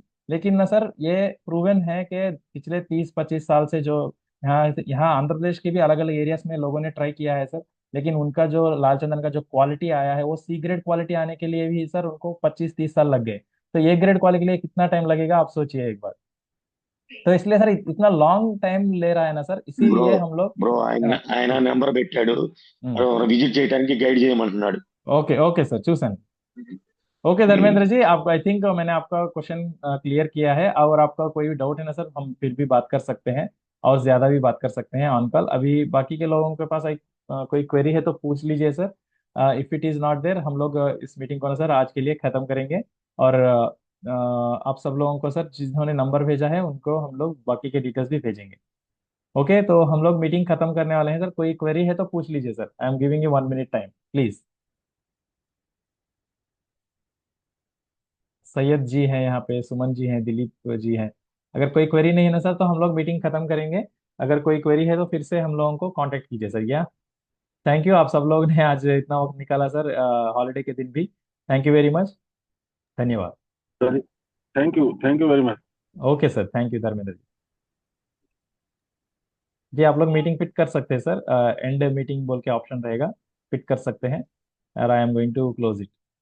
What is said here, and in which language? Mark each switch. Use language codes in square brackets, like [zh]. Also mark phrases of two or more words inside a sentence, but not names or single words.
[hi] लेकिन ना सर ये प्रूवन है कि पिछले 30-25 साल से जो यहाँ यहाँ आंध्र प्रदेश के भी अलग अलग एरियाज में लोगों ने ट्राई किया है सर, लेकिन उनका जो लाल चंदन का जो क्वालिटी आया है वो [en] C grade quality [hi] आने के लिए भी सर उनको 25-30 साल लग गए। तो ये [en] grade quality [hi] के लिए कितना टाइम लगेगा आप सोचिए एक बार। तो इसलिए सर इतना [en] long time [hi] ले रहा है ना सर, [te] బ్రో [hi] इसीलिए हम लोग [te] బ్రో ఆయన నెంబర్ పెట్టాడు విజిట్ చేయడానికి గైడ్ చేయమంటున్నాడు. [hi] ओके ओके सर चूसन। ओके धर्मेंद्र जी, आप [en] I think [hi] मैंने आपका [en] question clear [hi] किया है, और आपका कोई भी डाउट है ना सर हम फिर भी बात कर सकते हैं और ज्यादा भी बात कर सकते हैं [en] on call. [hi] अभी बाकी के लोगों के पास कोई क्वेरी है तो पूछ लीजिए सर। [en] if it is not there [hi] हम लोग इस मीटिंग को ना सर आज के लिए खत्म करेंगे। और आप सब लोगों को सर जिन्होंने नंबर भेजा है उनको हम लोग बाकी के डिटेल्स भी भेजेंगे। ओके तो हम लोग मीटिंग खत्म करने वाले हैं सर। कोई क्वेरी है तो पूछ लीजिए सर। [en] I am giving you 1 minute time please. [hi] सैयद जी हैं यहाँ पे, सुमन जी हैं, दिलीप जी हैं। अगर कोई क्वेरी नहीं है ना सर तो हम लोग मीटिंग खत्म करेंगे। अगर कोई क्वेरी है तो फिर से हम लोगों को कांटेक्ट कीजिए सर। या [en] thank you, [hi] आप सब लोग ने आज इतना वक्त निकाला सर हॉलीडे के दिन भी। [en] thank you very much, धन्यवाद। thank you very much. [hi] ओके सर, [en] thank you [hi] धर्मेंद्र जी। जी आप लोग मीटिंग पिट कर सकते हैं सर, [en] end meeting [hi] बोल के ऑप्शन रहेगा, पिट कर सकते हैं। [en] और I am going to close it.